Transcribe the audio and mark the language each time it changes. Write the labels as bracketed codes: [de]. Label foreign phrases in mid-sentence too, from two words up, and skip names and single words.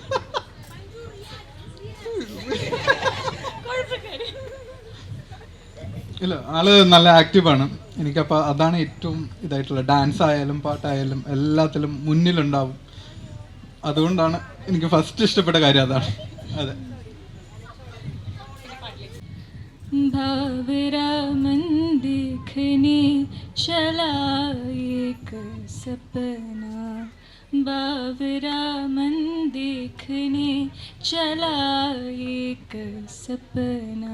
[ml] ഇല്ല, ആള് നല്ല ആക്റ്റീവാണ്. എനിക്കപ്പോൾ അതാണ് ഏറ്റവും ഇതായിട്ടുള്ളത്. ഡാൻസ് ആയാലും പാട്ടായാലും എല്ലാത്തിലും മുന്നിലുണ്ടാവും. അതുകൊണ്ടാണ് എനിക്ക് ഫസ്റ്റ് ഇഷ്ടപ്പെട്ട കാര്യം അതാണ്. അതെ. [hi] बावरा मन देखने चला एक सपना, बावरा मन देखने चला एक सपना,